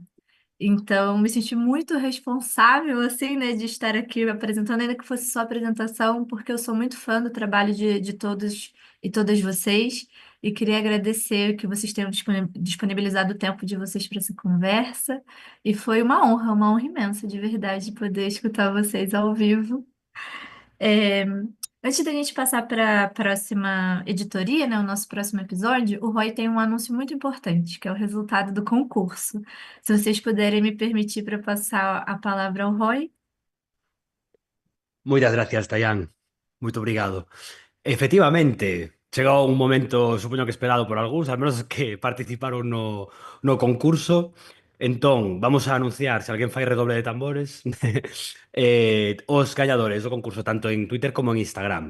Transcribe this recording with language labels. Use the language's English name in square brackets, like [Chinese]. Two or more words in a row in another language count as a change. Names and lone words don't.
[Portuguese] Então, me senti muito responsável, assim, né, de estar aqui apresentando, ainda que fosse só apresentação, porque eu sou muito fã do trabalho de todos e todas vocês, e queria agradecer que vocês tenham disponibilizado o tempo de vocês para essa conversa, e foi uma honra imensa, de verdade, poder escutar vocês ao vivo. Antes da gente passar para a próxima editoria, né, o nosso próximo episódio, o Roy tem um anúncio muito importante, que é o resultado do concurso. Se vocês puderem me permitir para passar a palavra ao Roy. [Galician] Moitas gracias, Tayán. Moito obrigado. Efectivamente, chegou un momento, supoño que esperado por algúns, al menos que participaron no concurso. Entón, vamos a anunciar, se alguén fai redoble de tambores, os gañadores do concurso, tanto en Twitter como en Instagram.